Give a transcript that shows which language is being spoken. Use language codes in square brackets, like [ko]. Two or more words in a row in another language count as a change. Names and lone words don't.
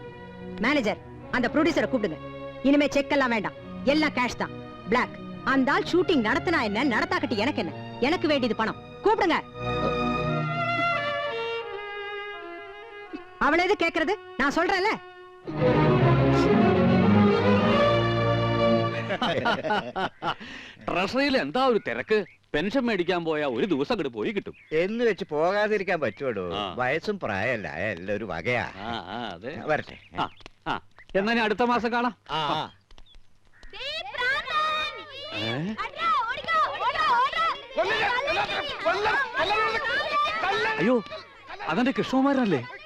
[ta] மேனேஜர், அந்த ப்ரொடியூசரை கூப்பிடுங்க. இனிமே செக் எல்லாம் வேண்டாம், எல்லாம் கேஷ் தான், பிளாக். அந்த ஆள் ஷூட்டிங் நடத்தினா என்ன, நடத்தாக்கட்டி எனக்கு என்ன? எனக்கு வேண்டியது பணம். கூப்பிடுங்க. அவள எது கேக்குறது? நான் சொல்றேன்ல. [ml] ട്രഷറിയിൽ എന്താ ഒരു തിരക്ക്? പെൻഷൻ മേടിക്കാൻ പോയാ ഒരു ദിവസം അങ്ങോട്ട് പോയി കിട്ടും എന്ന് വെച്ച് പോകാതിരിക്കാൻ പറ്റുമോ? വയസ്സും പ്രായമല്ല, എല്ലാം ഒരു വകയാ. വരട്ടെ. എന്നാ ഞാൻ അടുത്ത മാസം കാണാം. അയ്യോ, അതെന്റെ കൃഷ്ണകുമാരനല്ലേ?